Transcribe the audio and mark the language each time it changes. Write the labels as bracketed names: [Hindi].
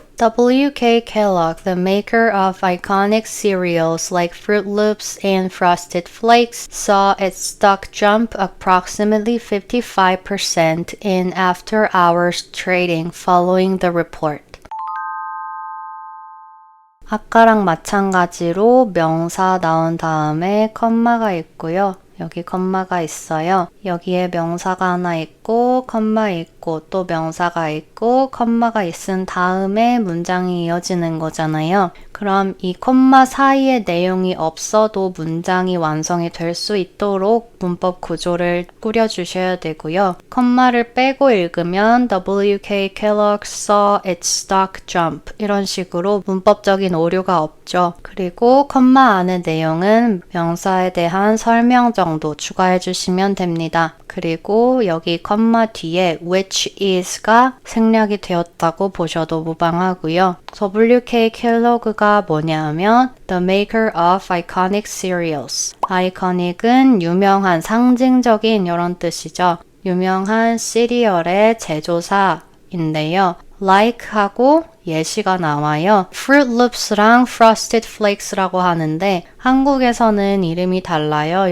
[English] WK Kellogg, the maker of iconic cereals like Fruit Loops and Frosted Flakes, saw its stock jump approximately 55% in after-hours trading following the report. [Korean] 아까랑 마찬가지로 명사 나온 다음에 컴마가 있고요. 여기 컴마가 있어요. 여기에 명사가 하나 있고 컴마 있고 또 명사가 있고 컴마가 있은 다음에 문장이 이어지는 거잖아요. 그럼 이 컴마 사이에 내용이 없어도 문장이 완성이 될 수 있도록 문법 구조를 꾸려주셔야 되고요. 컴마를 빼고 읽으면 [English] WK Kellogg saw its stock jump [Korean] 이런 식으로 문법적인 오류가 없죠. 그리고 컴마 안의 내용은 명사에 대한 설명 정도 추가해 주시면 됩니다. 그리고 여기 컴마 뒤에 which is가 생략이 되었다고 보셔도 무방하고요. WK Kellogg가 뭐냐면 [English] the maker of iconic cereals. [Korean] iconic은 유명한, 상징적인 이런 뜻이죠. 유명한 시리얼의 제조사인데요. like하고 예시가 나와요. Fruit Loops랑 Frosted Flakes라고 하는데 한국에서는 이름이 달라요.